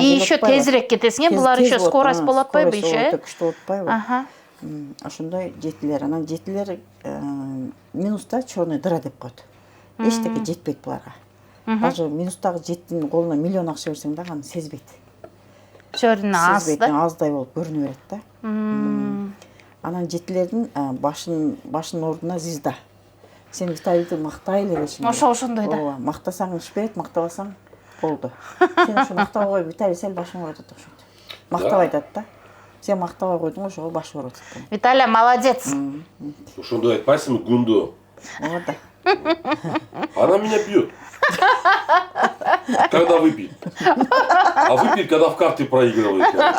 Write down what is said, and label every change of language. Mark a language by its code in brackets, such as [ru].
[ky] и еще тезирээк кетесиң, булар еще скорость болуп атпайбы еще? Күчтүү болуп атпайбы? Ошондой 7-лер. Анан 7-лер минуста черный дыра деп коет. Эчтеке жетпейт буларга. даже минустагы 7-тин колуна миллион акча берсең дагы аны сезбейт. чөйрүнө аз Сезбейт, да. аздай болуп көрүнө берет да. Анан 7-лердин башынын ордуна звезда. Сен Виталийди мактай эле беришиң. Ошондой да. Ооба, мактасаң иш берет, мактабасаң болду. Сен ошо мактабай коюп, Виталий сен башыңа коет деп ошентип. Мактап айтат да. Сен мактабай койдуң, ошого баш ооруп атат. [ru] Виталия молодец. [ky] Ошондой айтпайсыңбы Гунду? Ооба. [ru] Она меня бьет. Когда выпьет. А выпьет, когда в карты проигрывает.